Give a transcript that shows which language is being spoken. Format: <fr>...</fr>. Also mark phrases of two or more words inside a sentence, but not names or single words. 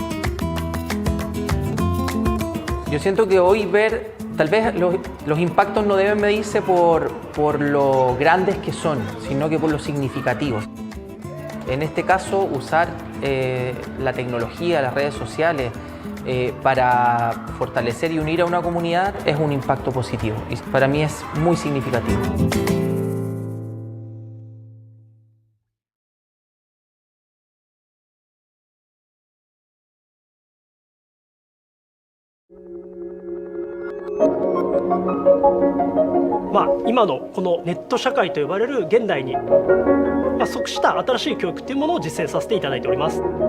<es>Yo siento que hoy tal vez los impactos no deben medirse por lo grandes que son, sino que por lo significativos. En este caso, usar la tecnología, las redes sociales, para fortalecer y unir a una comunidad es un impacto positivo y para mí es muy significativo.</es> <ja>まあ、今のこのネット社会と呼ばれる現代に、即した新しい教育というものを実践させていただいております。</ja>